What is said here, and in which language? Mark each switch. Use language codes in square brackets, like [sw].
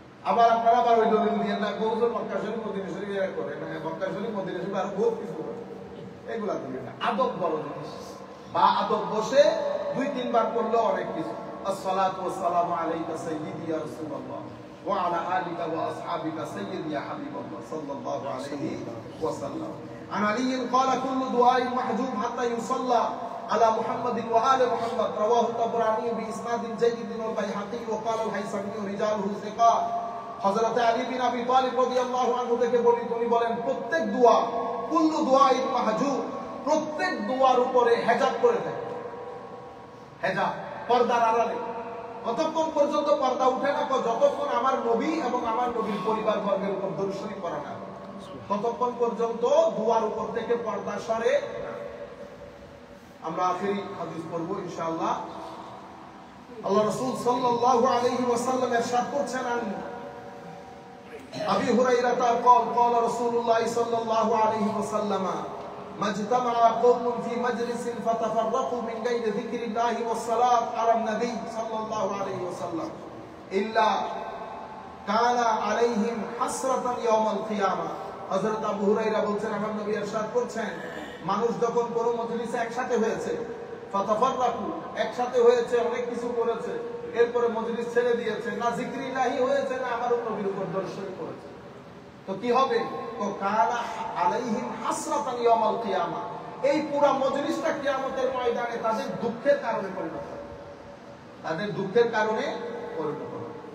[bn] আবার আপনারা আবার ওই দলিল দিয়ে না, বহুজন মক্কা শরীফ মদিনা শরীফ এরা করে না, মক্কা শরীফ মদিনা শরীফ আরো বহুত কিছু করে, এগুলা দিয়ে না। আদব বড় জিনিস। বা আদব বসে 2-3 বার করলেও অনেক কিছু। [ar] আসসালাতু ওয়াসসালামু আলাইকা সাইয়্যিদি ইয়া রাসূলুল্লাহ ওয়া আলা আলিকা ওয়া আসহাবিকা সাইয়্যিদি ইয়া হাবিবাল্লাহ সাল্লাল্লাহু আলাইহি ওয়াসাল্লাম। عن علي قال كل دعاء محجوب حتى يصلى على محمد وآل محمد رواه الطبراني بإسناد جيد والبيهقي وقال الهيثمي رجاله ثقات। [bn] হযরত আলী বিন আবি তালিব রাদিয়াল্লাহু আনহু থেকে বর্ণিত, তিনি বলেন প্রত্যেক দোয়া, [ar] কুল্লু দুআইন মাহজুব, [bn] প্রত্যেক দোয়ার উপরে হেজাব করে থাকে। হেজাব পর্দার আড়ালে। কতক্ষণ পর্যন্ত পর্দা উঠে না? যতক্ষণ আমার নবী এবং আমার নবীর পরিবার বর্গের উপর দরুদ শরীফ পড়া না, ততক্ষণ পর্যন্ত দুয়ার উপর থেকে পর্দা সরে। আমরা আখেরি হাদিস পড়ব ইনশাআল্লাহ। আল্লাহ রাসূল সাল্লাল্লাহু আলাইহি ওয়াসাল্লাম ইরশাদ করছেন, আবি হুরায়রা তার [ar] قال قال رسول الله صلى الله عليه وسلم ما اجتمع قوم في مجلس فتفرقوا من غير ذكر الله والصلاة على النبي صلى الله عليه وسلم إلا كان عليهم حسرة يوم القيامة। [bn] হযরত আবু হুরায়রা বলছেন, আমার নবী ইরশাদ করছেন, মানুষ যখন কোনো মজলিসে একসাথে হয়েছে, ফাতাফাররাকু, একসাথে হয়েছে, অনেক কিছু করেছে, এরপরে মজলিস ছেড়ে দিয়েছে, না জিকরিল্লাহি হয়েছে, না আমার নবীর উপর দরুদ শরীফ করেছে, তো কি হবে? তো [ar] কানা আলাইহিম হাসরাতান ইয়াউমাল কিয়ামা, [bn] এই পুরো মজলিসটা কিয়ামতের ময়দানে তাদের দুঃখের কারণে পরিণত হবে, তাদের দুঃখের কারণে পরিণত হবে।